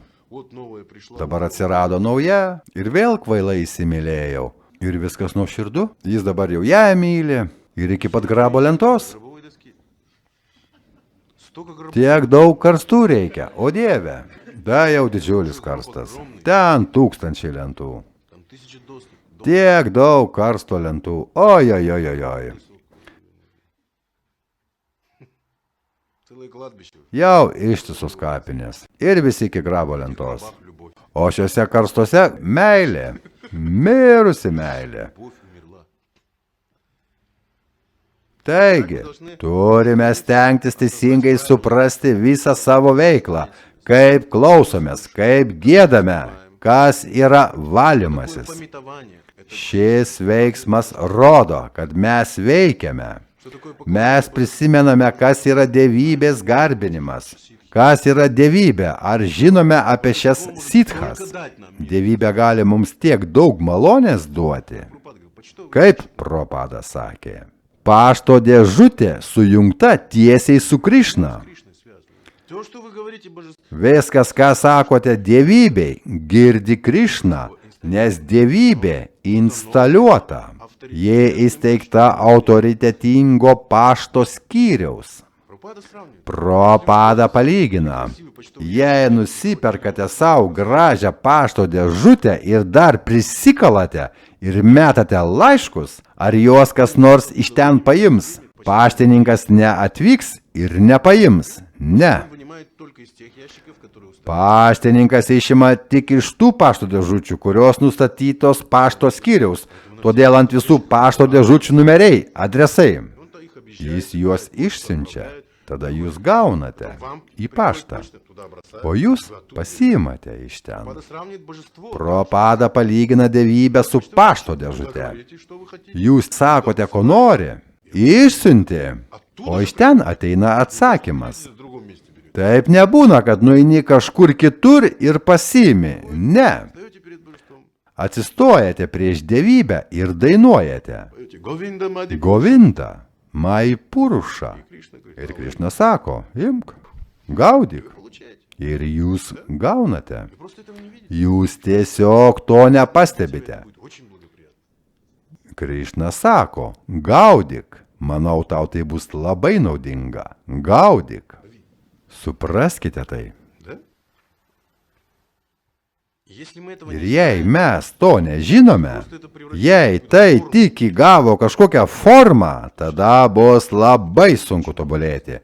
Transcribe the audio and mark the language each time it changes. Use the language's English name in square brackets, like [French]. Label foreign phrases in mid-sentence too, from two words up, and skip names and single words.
[Russian] Вот новое пришло. [Lithuanian] Dabar atsirado nauja ir vėl kvailai įsimylėjau. Ir viskas nuoširdu, jis dabar jau ją myli. Ir iki pat grabo lentos. [Russian] Гробовой доски. Столько гробов. [Lithuanian] Tiek daug karstų reikia, o dieve. Da jau didžiulis karstas. Ten tūkstančiai lentų. [Russian] Там тысячи досок. [Lithuanian] Tiek daug karsto lentų. Ojojojojoj. [Russian] Целое кладбище. [Lithuanian] Jau ištisos kapinės. Ir visi iki grabo lentos. [Russian] Бах, любовь. [Lithuanian] O šiuose karstuose meilė. Mirusi meilė. [Russian] Любовь умерла. [Lithuanian] Taigi, turime stengtis teisingai suprasti visą savo veiklą, kaip klausomės, kaip giedame, kas yra valymasis. [Russian] Пометование. Это [Lithuanian] Šis veiksmas rodo, kad mes veikiame. [Russian] что такое [Lithuanian] Mes prisimename, kas yra dievybės garbinimas. Kas yra dievybė? Ar žinome apie šias sitchas? [Russian] дать нам? [Lithuanian] Dievybė gali mums tiek daug malonės duoti. [Russian] Прабхупада говорит, почтовый [Lithuanian] Kaip Propada sakė, pašto dėžutė sujungta tiesiai su Krišna. [Russian] Кришной связан. Все, что вы говорите, божество, [Lithuanian] Viskas, ką sakote dievybei, girdi Krišna, nes dievybė instaliuota. Jie įsteigta autoritetingo pašto skyriaus. [Russian] Прабхупада сравнивает. [Lithuanian] Propada palygina. Jei nusiperkate savo gražią pašto dėžutę ir dar prisikalate ir metate laiškus, ar juos kas nors iš ten paims? Paštininkas neatvyks ir nepaims. Ne. [Russian] Он вынимает только из тех ящиков, которые установлены. [Lithuanian] Paštininkas išima tik iš tų pašto dėžučių, kurios nustatytos pašto skyriaus. Todėl ant visų pašto dėžučių numeriai, adresai. [Russian] Он-то их объезжает. [Lithuanian] Jis juos išsiunčia. Tada jūs gaunate [Russian] Вам [Lithuanian] į [Russian] приходит [Lithuanian] paštą. [Russian] почта, туда бросают, [Lithuanian] O jūs [Russian] вы оттуда [Lithuanian] pasiimate iš ten. [Russian] Прабхупада сравнивает божество. [Lithuanian] Propada palygina dievybę su pašto [Russian] Вы [Lithuanian] dėžute. [Russian] говорите, что вы хотите. [Lithuanian] Jūs sakote, ko nori, išsiunti, o iš ten ateina atsakymas. [Russian] В другом месте берете. [Lithuanian] Taip nebūna, kad nueini kažkur kitur ir pasiimi. Ne. [Russian] Стоите перед божеством, [Lithuanian] Atsistojate prieš dievybę ir dainuojate. [Russian] поете Говинда Мади [Lithuanian] Govinda, Mai Purusha. [Russian] Кришна говорит, [Lithuanian] Ir Krišna sako, imk, gaudyk. [Russian] получаете. [Lithuanian] Ir jūs gaunate. [Russian] Вы просто этого не видите. [Lithuanian] Jūs tiesiog to nepastebite. [Russian] Будет очень благоприятно. [Lithuanian] Krišna sako, gaudyk. Manau, tau tai bus labai naudinga. Gaudyk. Supraskite tai. [Russian] Да? Если мы этого [Lithuanian] Ir [Russian] не [Lithuanian] jei [Russian] знаем, [Lithuanian] mes to nežinome, jei tai tik įgavo kažkokią formą, tada bus labai sunku tobulėti.